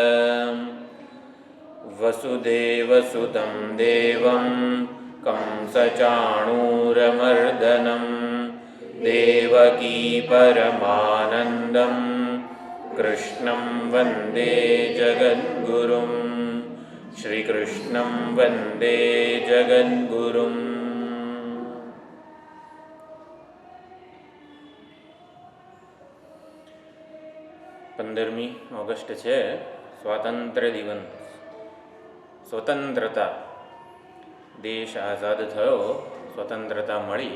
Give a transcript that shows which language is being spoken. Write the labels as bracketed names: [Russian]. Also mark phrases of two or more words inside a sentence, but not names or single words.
[Sanskrit] वसुदेवसुतं देवं कंसचाणूरमर्दनं देवकी परमानन्दं कृष्णं वन्दे जगद्गुरुं। श्रीकृष्णं वन्दे जगद्गुरुम्। [Gujarati] 15મી ઓગસ્ટ છે, સ્વાતંત્ર્ય દિવસ. સ્વતંત્રતા, દેશ આઝાદ થયો, સ્વતંત્રતા મળી.